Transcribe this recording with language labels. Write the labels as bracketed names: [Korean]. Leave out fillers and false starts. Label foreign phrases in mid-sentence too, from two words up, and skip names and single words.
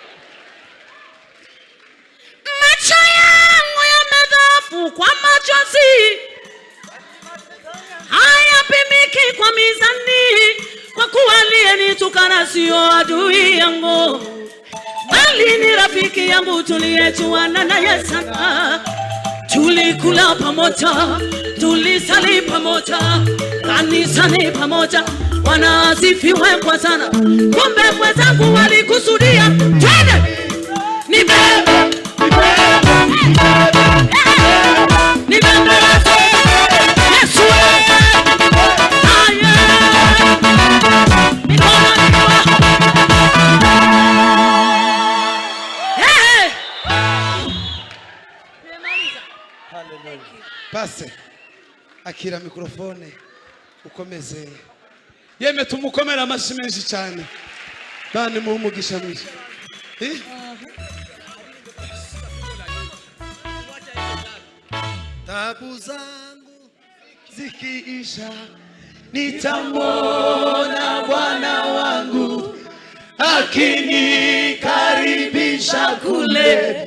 [Swahili] Macho yangu yamedhaafu kwa machozi, hayapimiki kwa mizani, kwa kuwa aliyenitukana sio adui yangu, bali ni rafiki yangu tuliyejuana naye sana. Tulikula pamoja, tulisali pamoja, kanisani pamoja. Bwana asifiwe kwa sana. Kumbe wenzangu walikusudia twende nibebe Yesu. Pase akira mikrofone ukomeze. [Kinyarwanda] Yeme tumukomera amashyi menshi cyane. Bane mu umugisha mwinshi. [Swahili] Tabu zangu zikiisha nitamwona Bwana wangu akinikaribisha kule.